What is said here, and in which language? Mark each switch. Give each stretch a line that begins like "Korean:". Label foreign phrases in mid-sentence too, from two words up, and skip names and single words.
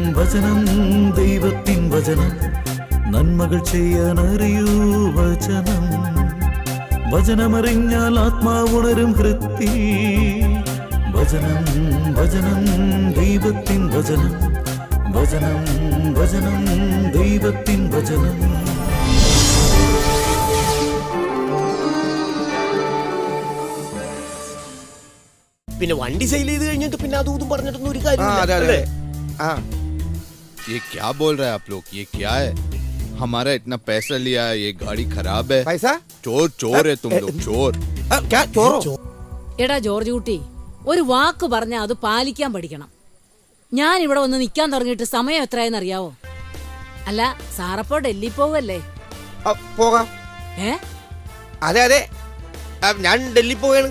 Malayalam: വചനം ദൈവത്തിൻ വചനം നന്മകൾ ചെയ്യാനറിയൂ വചനം വചനമറിഞ്ഞാൽ ആത്മാവുണരും ഹൃത്തിൽ വചനം വചനം ദൈവത്തിൻ വചനം വചനം വചനം ദൈവത്തിൻ വചനം. പിന്നെ വണ്ടി സെയിൽ ചെയ്ത് കഴിഞ്ഞിട്ട് പിന്നെ അതും പറഞ്ഞിട്ടൊന്നും ഒരു കാര്യമില്ല.
Hindi: ये क्या बोल रहे हैं आप लोग? ये क्या है? हमारा इतना पैसा लिया है, ये गाड़ी खराब है. पैसा? चोर चोर है तुम लोग, चोर. क्या चोरो?
Malayalam: എടാ ജോർജ് കുട്ടി, ഒരു വാക്ക് പറഞ്ഞാൽ അത് പാലിക്കാൻ പഠിക്കണം. ഞാൻ ഇവിടെ വന്ന് നിൽക്കാൻ തുടങ്ങിയിട്ട് സമയം എത്രയെന്ന് അറിയാവോ? അല്ല, സാറപ്പോ ഡൽഹി പോവല്ലേ? പോകാം. അതെ അതെ, ഞാൻ ഡൽഹി പോവുകയാണ്.